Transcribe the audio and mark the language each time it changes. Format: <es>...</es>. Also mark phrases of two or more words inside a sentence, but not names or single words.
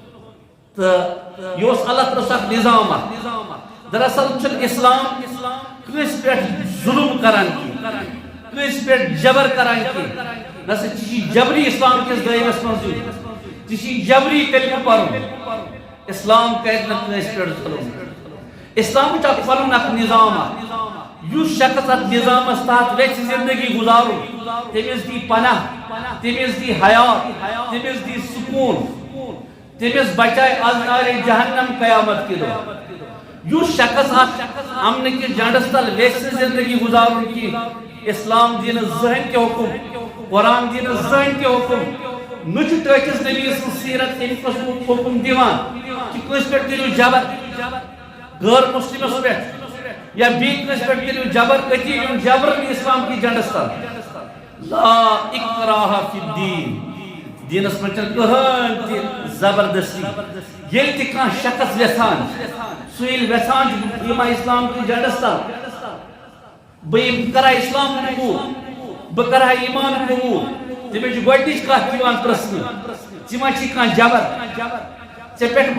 <ks>تہٕ یہِ اوس اللہ تعالیٰ سُنٛد اکھ نظام اکھ دراصل چھُنہٕ اسلام کٲنٛسہِ پٮ۪ٹھ ظُلم کران کینٛہہ کٲنٛسہِ پٮ۪ٹھ جبر کران کینٛہہ نہ سا ژےٚ چھی جبری اسلام کِس دٲیرس منٛز یُن ژےٚ چھی جبری کلمہٕ پرُن اسلام کرِ نہٕ کٲنٛسہِ پٮ۪ٹھ ظُلم اسلامٕچ اکھ پنُن اکھ نظام اکھ یُس شخص اتھ نظامس تحت ویژھِ زندگی گزارُن تٔمِس دی پناہ تٔمِس دی حیات تٔمِس دی سکوٗن تٔمِس بچایہِ</ks> <fa>از نارِ جہنم</fa> <ks>قیامت کے دۄہ یُس شخص اتھ امنہٕ کِس جنڈس تل ویژھِ زندگی گزارُن کینٛہہ اسلام دی نہٕ زٕہٕنۍ تہِ حُکم قرآن دی نہٕ زٕہٕنۍ تہِ حُکم نہ چھُ ٹٲٹھِس نبی سٕنٛز سیرت تمہِ قٕسمُک حُکم دِوان کہِ کٲنٛسہِ پٮ۪ٹھ کٔرِو جبر غٲر مسلمس پٮ۪ٹھ یا بیٚیہِ کٲنٛسہِ پٮ۪ٹھ کٔرِو جبر أتی یُن جبرن اسلام کی جنڈس تل</ks> <ar>لا اکراہ فی الدین</ar> <ks>دینس منٛز چھنہٕ کٕہٕنۍ تہِ زبردستی ییٚلہِ تہِ کانٛہہ شخص یژھان سُہ ییٚلہِ یژھان چھُ یِما اسلام کی جنڈس تل بہٕ کرہا اسلام قبوٗل بہٕ کرہا ایمان قبوٗل تٔمِس چھِ گۄڈنِچ کتھ یِوان پرژھنہٕ ژٕ ما چھِ کانٛہہ جبر ژےٚ پٮ۪ٹھ</ks>